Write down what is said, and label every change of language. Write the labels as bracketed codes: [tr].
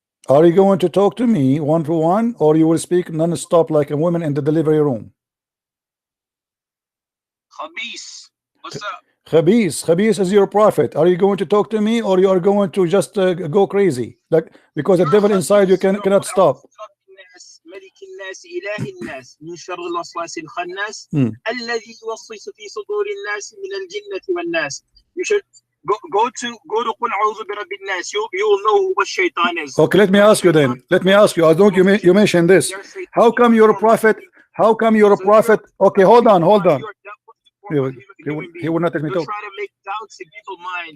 [en] Are you going to talk to me one-to-one or you will speak non-stop like a woman in the delivery room? Khabis, what's up? Khabis is your prophet. Are you going to talk to me, or you are going to just go crazy? Like, because the devil inside you cannot stop. [ar] ملك الناس إله الناس من شر الوسواس الخناس Hmm. الذي يوسوس في صدور الناس من الجنة والناس. [en] You should go to [ar] قل أعوذ برب الناس. [en] You will know what shaitan is. Okay, let me ask you then. Let me ask you. I don't. You mentioned this. How come you're a prophet? How come you're a prophet? Okay, hold on. He will not let me talk. Try to make doubts in people's minds.